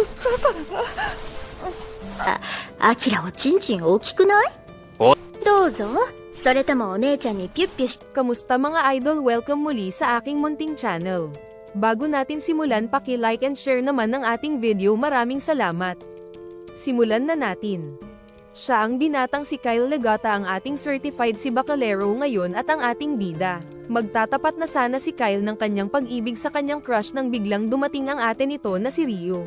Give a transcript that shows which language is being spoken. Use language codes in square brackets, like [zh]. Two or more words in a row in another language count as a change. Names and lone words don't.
[ja] アキラおちんちん大きくない？おどうぞ。それともお姉ちゃんにピュッピュし。 [tl] Kamusta mga idol? Welcome muli sa aking munting channel. Bago natin simulan, paki- [en] like and share [tl] naman ng ating video. Maraming salamat. Simulan na natin. Siya ang binatang si Kyle Legata, ang ating certified si Bacalero ngayon at ang ating bida. Magtatapat na sana si Kyle ng kanyang pag-ibig sa kanyang crush nang biglang dumating ang ate nito na si Rio.